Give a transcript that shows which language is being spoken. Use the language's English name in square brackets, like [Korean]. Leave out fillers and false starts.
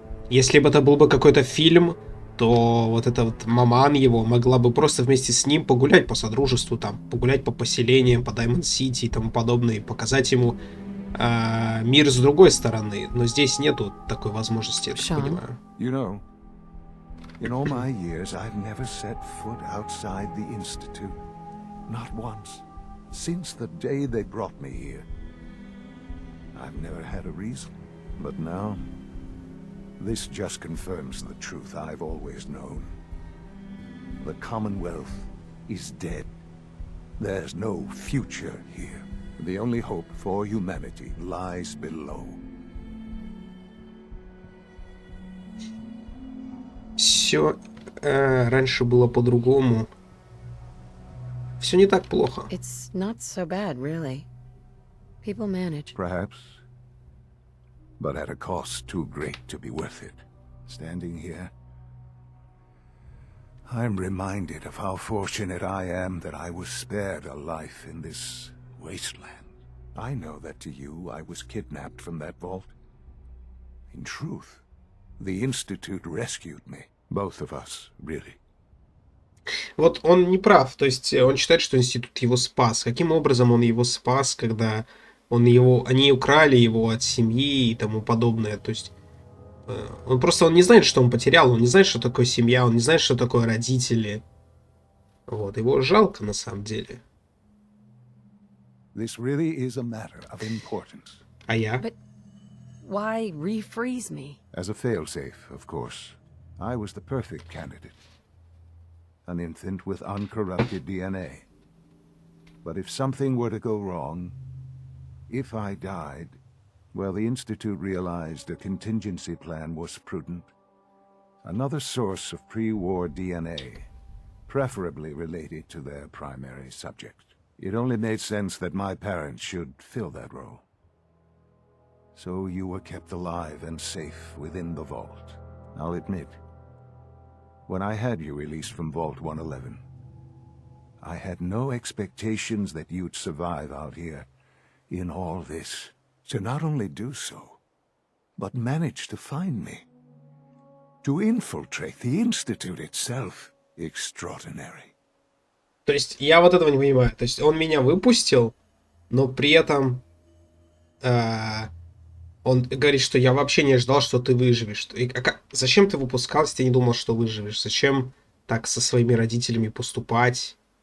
[Russian] Если бы это был бы какой-то фильм, то вот эта вот маман его могла бы просто вместе с ним погулять по содружеству, там, погулять по поселениям, по Даймонд-Сити и тому подобное, и показать ему мир с другой стороны. Но здесь нету такой возможности, я так понимаю. [English] You know, in all my years, I've never set foot outside the Institute. Not once. Since the day they brought me here. I've never had a reason. But now, this just confirms the truth I've always known. The Commonwealth is dead. There's no future here. The only hope for humanity lies below. [Russian] Все раньше было по-другому. Все не так плохо. [English] It's not so bad, really. People manage. Perhaps. But at a cost too great to be worth it. Standing here, I'm reminded of how fortunate I am that I was spared a life in this wasteland. I know that to you I was kidnapped from that vault. In truth, the Institute rescued me. Both of us, really. [Russian] Вот он не прав. То есть он считает, что институт его спас. Каким образом он его спас, когда они украли его от семьи и тому подобное. То есть он не знает, что он потерял, он не знает, что такое семья, он не знает, что такое родители. Вот, его жалко на самом деле. [English] This really is a matter of importance. [Russian] А я? [English] But why refreeze me? As a failsafe, of course. I was the perfect candidate. An infant with uncorrupted DNA. But if something were to go wrong, if I died, well, the Institute realized a contingency plan was prudent. Another source of pre-war DNA, preferably related to their primary subject. It only made sense that my parents should fill that role. So you were kept alive and safe within the vault. I'll admit, when I had you released from Vault 111, I had no expectations that you'd survive out here in all this. To not only do so, but manage to find me. To infiltrate the Institute itself. Extraordinary. [Russian] То есть я вот этого не понимаю. То есть он меня выпустил, но при этом он говорит, что я вообще не ожидал, что ты выживешь. Зачем ты выпускал, если ты не думал, что выживешь? Зачем так со своими родителями поступать?